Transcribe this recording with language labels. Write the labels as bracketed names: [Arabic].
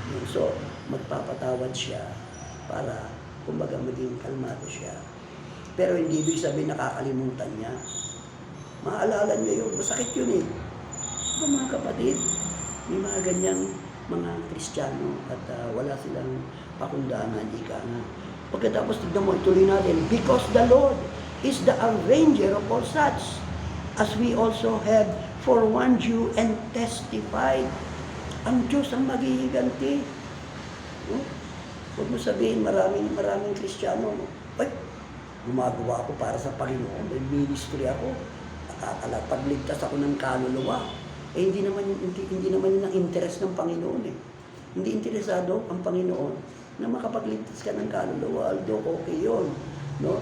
[Filipino] So, magpapatawad siya para kumbaga maging kalmado siya. Pero hindi ibig sabihin nakakalimutan niya. Maalala niya yun. Masakit yun eh. Diba mga kapatid? May mga ganyang mga Kristiyano at wala silang pakundangan, ika nga. Pagkatapos tignan mo, ituloy natin, [English] because the Lord is the avenger of all such, as we also have forewarned you and testified. [Filipino] Ang Diyos ang maghihiganti. Huwag mo sabihin, maraming Kristiyano, ay, gumagawa ako para sa Panginoon, may ministry ako, nakakapagligtas ako ng kaluluwa. Eh, hindi naman yun ang interest ng Panginoon eh. Hindi interesado ang Panginoon na makapagligtas ka ng kaluluwa, although okay yun. No?